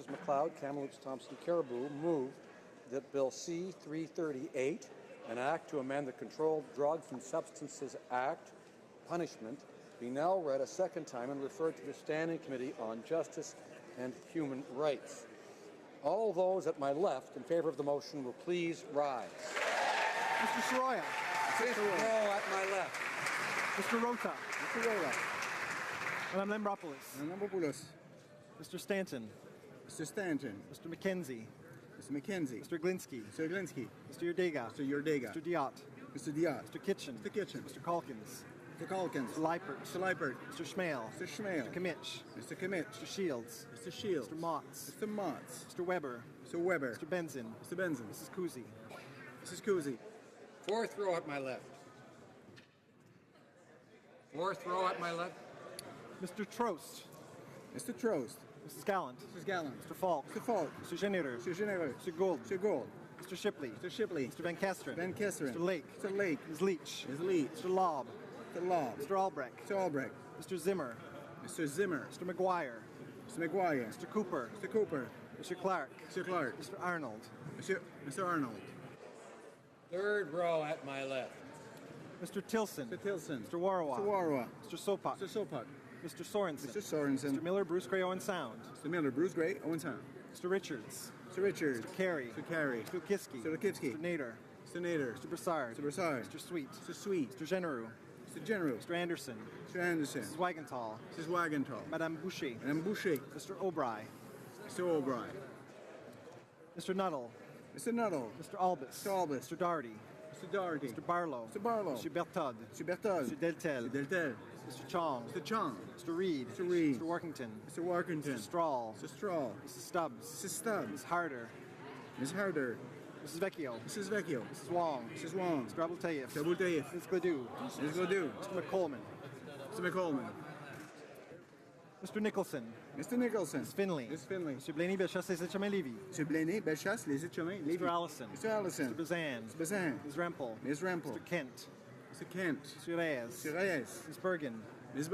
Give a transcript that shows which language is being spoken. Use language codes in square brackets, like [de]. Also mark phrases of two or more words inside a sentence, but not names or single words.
[en] McLeod, Kamloops, Thompson, Caribou, move that Bill C-338, an act to amend the Controlled Drugs and Substances Act, punishment, be now read a second time and referred to the Standing Committee on Justice and Human Rights. All those at my left in favor of the motion will please rise. Mr. Soroya. No, at my left. Mr. Rota. Mr. Rota. Madame Lambropoulos. Madame Lambropoulos. Mr. Stanton. Mr. Stanton. Mr. McKenzie. Mr. McKenzie. Mr. Glinski. Mr. Glinski. Mr. Yurdega. Mr. Yurdega. Mr. Diot. Mr. Diot. Mr. Kitchen. Mr. Kitchen. Mr. Calkins. Mr. Calkins. Mr. Leipert. Mr. Leipert. Mr. Schmale. Mr. Schmale. Mr. Kimmich. Mr. Kimmich. Mr. Shields. Mr. Shields. Mr. Motts. Mr. Motts. Mr. Weber. Mr. Weber. Mr. Benzin. Mr. Benzin. Mrs. Kuzi. Mrs. Kuzi. Fourth row at my left. Fourth row at my left. Mr. Trost. Mr. Trost. Mrs. Gallant. Mrs. Gallant. Mr. Falk. Mr. Falk. Mr. Généreux. Mr. Généreux. Mr. Gould. Mr. Gould. Mr. Shipley. Mr. Shipley. Mr. Van Kesteren. Van Kesteren. Mr. Lake. Mr. Lake. Ms. Leach. Ms. Leach. Mr. Lobb. Mr. Lobb. Mr. Albrecht. Mr. Albrecht. Mr. Zimmer. Mr. Zimmer. Mr. McGuire. Mr. McGuire. Mr. Cooper. Mr. Cooper. Mr. Clark. Mr. Clark. Mr. Arnold. Mr. Arnold. Third row at my left. Mr. Tilson. Mr. Tilson. Mr. Warwa. Mr. Warwa. Mr. Sopak. Mr. Sopak. Mr. Sorensen. Mr. Sorensen. Mr. Miller, Bruce Gray, Owen Sound. Mr. Miller, Bruce Gray, Owen Sound. Mr. Richards. Mr. Richards. Mr. Carey. Mr. Carey. Mr. Lukitsky. Mr. Lukitsky. Mr. Nader. Mr. Nader. Mr. Broussard. Mr. Broussard. Mr. Sweet. Mr. Sweet. Mr. Genereux. Mr. General. Mr. Anderson. Mr. Anderson. Mrs. Wagenthal. Mrs. Wagenthal. Madame Boucher. Madame Boucher. Mr. O'Bry. Mr. O'Brien. Mr. Nuttall. Mr. Nuttall. Mr. Albus. Mr. Albus. Mr. Doherty. Mr. Doherty. Mr. Barlow. Mr. Barlow. Mr. Bertod. Mr. Berthold. Mr. Deltel. Mr. Deltel. Mr. Chong. Mr. Chong. Mr. Reed. Mr. Reed. Mr. Workington. Mr. Workington. Mr. Strahl. Mr. Strahl. Mrs. Stubbs. Mrs. Stubbs. Mrs. Harder. Ms. Harder. Mrs. Vecchio. Mrs. Vecchio. Mrs. Wong. Mrs. Wong. Mr. Abultayev. Mr. Abultayev. Ms. Gledoux. Ms. Gledoux. Mr. McColman. Mr. McColman. Mr. Nicholson. Mr. Nicholson. Ms. Finley. Ms. Finley. Mr. Blaney, Bellechasse, Les Etchemins-Lévis. Mr. Blaney, Bellechasse, Les Etchemins, Lévis. Mr. Allison. Mr. Allison. Mr. Bazan. Mr. Bazin. Ms. Rempel. Ms. Rempel. Mr. Kent. Mr. Kent. Mr. Reyes. Mr. Reyes. Ms. Bergen.